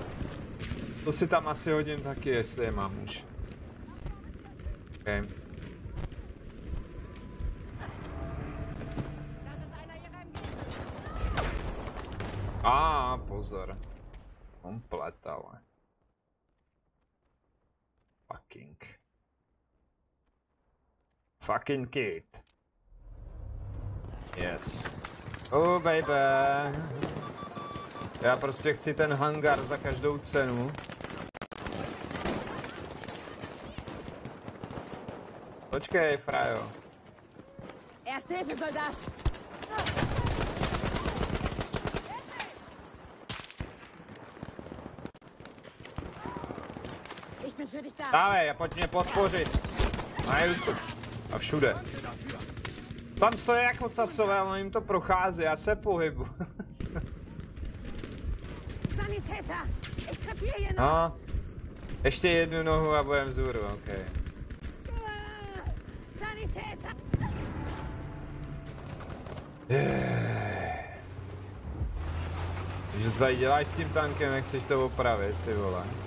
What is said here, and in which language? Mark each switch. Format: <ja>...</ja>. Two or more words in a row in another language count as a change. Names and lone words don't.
<cs>To si tam asi hodím taky, jestli je mám už. Okay. Pozor. Komplet, ale.</cs> <en>Fucking kid. Yes. Oh baby.</en> <cs>Já prostě chci ten hangar za každou cenu. Počkej, frajo.</cs> <de>Erste Hilfe, Soldat! Ich bin für dich da.</de> <cs>Dávej, pojď mě podpořit. Na YouTube. A všude. Tam stojí jako casové, ale jim to prochází, já se pohybu.</cs> <de>Sanitäter! Ich krepiere hier noch!</de> <cs>No. Ještě jednu nohu a budem vzhůru, okej.</cs> <de>Sanitäter!</de> <cs>Že tady děláš s tím tankem, jak chceš to opravit, ty vole.</cs>